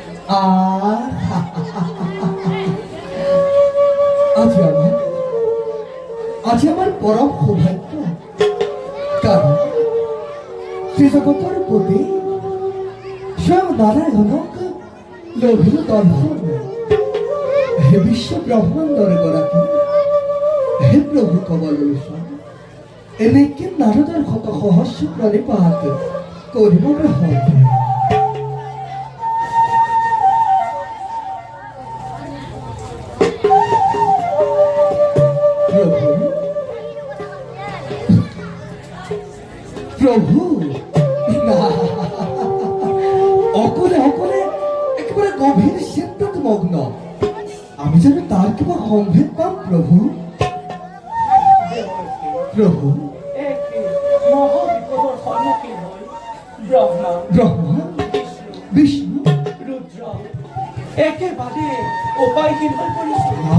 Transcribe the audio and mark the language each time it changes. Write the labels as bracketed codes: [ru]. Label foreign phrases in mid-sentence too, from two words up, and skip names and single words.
[bn] আর আজ আমার পরম সৌভাগ্য, [as] কারণ শ্রীজগতৰ প্ৰতি স্বয়ং নাৰায়ণক লভিল দৰ্শন। হে বিশ্ব ব্ৰহ্মাণ্ডৰ গৰাকী, হে প্ৰভু কমলেশ্বৰ, এনেকে নাৰদৰ শত সহস্ৰ প্ৰণিপাত কৰিব হয়। প্রভু অকলে অকলে একেবারে গভীর চিন্তাত মগ্ন, আমি যেন তার কিবা সম্ভেদ পাম। প্রভু প্রভু মহাবিপদৰ সন্মুখীন হৈ ব্রহ্মা বিষ্ণু ৰুদ্ৰ একেবাৰে উপায়হীন হৈ পৰিছিল।